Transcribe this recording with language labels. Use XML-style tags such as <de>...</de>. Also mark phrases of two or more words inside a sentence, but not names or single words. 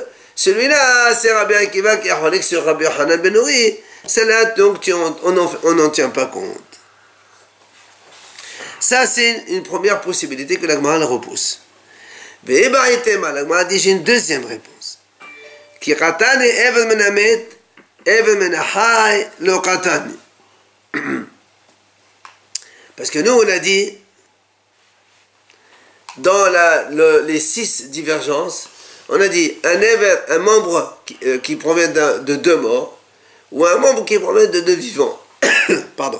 <fr>Celui-là, c'est Rabbi Akiva qui a holek sur Rabbi Yochanan ben Nori. Celle-là, donc, on n'en tient pas compte. Ça, c'est une première possibilité que la Gemara repousse. La Gemara dit, j'ai une deuxième réponse.</fr> <arc>כי קתני אבר מן המת, אבר מן החי לא קתני.</arc> <fr>Parce que nous, on a dit, dans les 6 divergences, on a dit un membre qui provient de 2 morts, ou un membre qui provient de 2 vivants. Pardon.</fr>